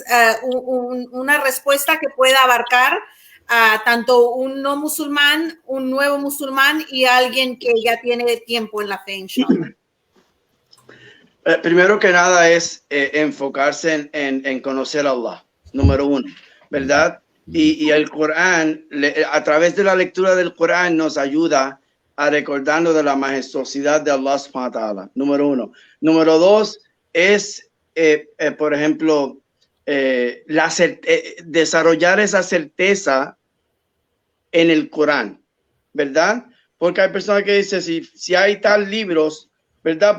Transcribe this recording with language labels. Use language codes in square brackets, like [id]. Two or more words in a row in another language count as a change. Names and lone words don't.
[es] Entonces, una respuesta que pueda abarcar a tanto un no musulmán, un nuevo musulmán y alguien que ya tiene tiempo en la fe, inshallah? Primero que nada es enfocarse en conocer a Allah, número uno, ¿verdad? Y el Corán, a través de la lectura del Corán, nos ayuda a recordarnos de la majestuosidad de Allah [ar] سبحانه وتعالى, [es] número uno. Número dos es, por ejemplo, desarrollar esa certeza en el Corán, ¿verdad? Porque hay personas que dicen, si hay tal libros, ¿verdad?